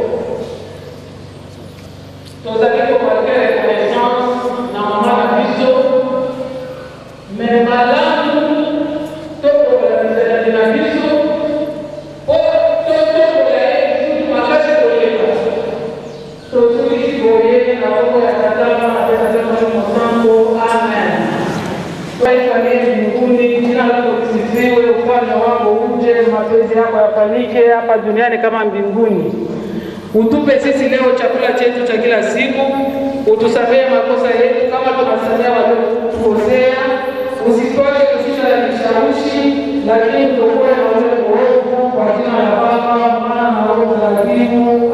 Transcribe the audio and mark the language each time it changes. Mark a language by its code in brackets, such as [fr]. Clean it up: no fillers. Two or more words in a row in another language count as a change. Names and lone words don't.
[ln] Tozali komarke reconnaissance na mama na biso, mais malamu tokobola bisaleli na biso po totombola ye lisusu makasi koleka. Tozwisi boye na bongo ya tatama na pesatama mosango. Amen. [sw] Ifanyike mbinguni, jina lako lisifiwe, ufalme wako uje, mapenzi yako yafanyike hapa duniani kama mbinguni. Utupe sisi leo chakula chetu cha kila siku, utusamehe makosa yetu kama tunasamehe waliotukosea, usitwache kushinda na vishawishi, lakini tuokoe na ule mwovu, kwa jina la Baba, Mwana na Roho Mtakatifu.